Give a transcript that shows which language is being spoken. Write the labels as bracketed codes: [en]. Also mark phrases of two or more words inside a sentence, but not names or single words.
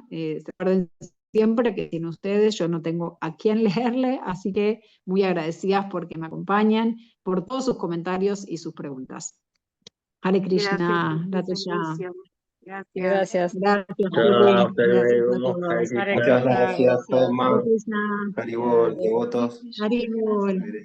[es] Recuerden siempre que sin ustedes yo no tengo a quién leerle, así que muy agradecidas porque me acompañan, por todos sus comentarios y sus preguntas. Hare Gracias por Krishna, tu Ratesha. servicio. Gracias. Gracias. Gracias, Chao, Juli. hasta Gracias a luego. Hare todos. Hare Krishna. Muchas Krishna, gracias, gracias. Hare Toma, Krishna. Haribol, Hare devotos. Krishna, Hare gracias. Bol.